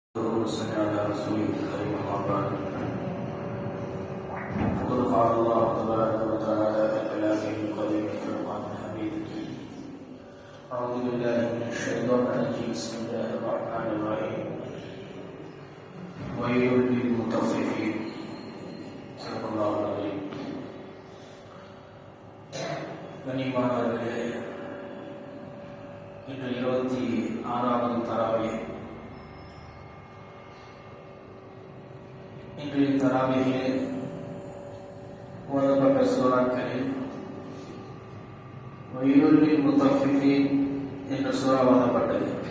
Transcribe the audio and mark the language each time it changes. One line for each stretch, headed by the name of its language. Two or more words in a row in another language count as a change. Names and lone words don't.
Arabic: اللهم صل على رسوله الكريم أما بعد فقد قال الله تبارك وتعالى في كلامه القديم الفرقان الحميد أعوذ بالله من الشيطان الرجيم بسم الله الرحمن الرحيم ويل للمطففين صدق الله العظيم
Tamil: கண்ணியமானவர்களே, இன்று 26வது தராவீஹ். இன்றைய தராவீஹில் ஓதப்பட்ட சூறாக்களில்
Arabic: ويل للمطففين
Tamil: என்ற சூறா ஓதப்பட்டது.